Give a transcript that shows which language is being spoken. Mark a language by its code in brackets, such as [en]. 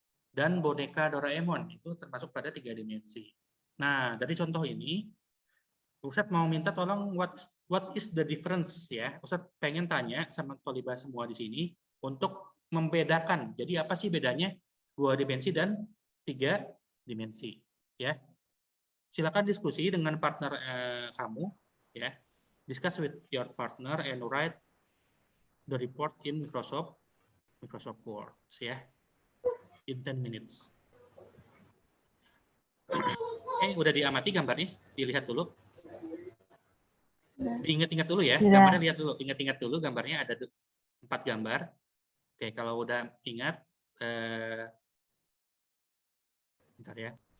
[id] Dan boneka Doraemon itu termasuk pada 3 dimensi. Nah, dari contoh ini, Ustadz mau minta tolong [en] what is the difference [id] ya. Ustadz pengen tanya sama Tolibah semua di sini untuk membedakan. Jadi apa sih bedanya 2 dimensi dan 3 dimensi ya. Silakan diskusi dengan partner kamu ya. [en] Discuss with your partner and write the report in Microsoft Word ya. In 10 minutes. [id] Udah diamati gambarnya? Dilihat dulu. Diingat-ingat dulu ya. Gambarnya lihat dulu. Ingat-ingat dulu gambarnya ada 4 gambar. Oke, kalau udah ingat, bentar ya.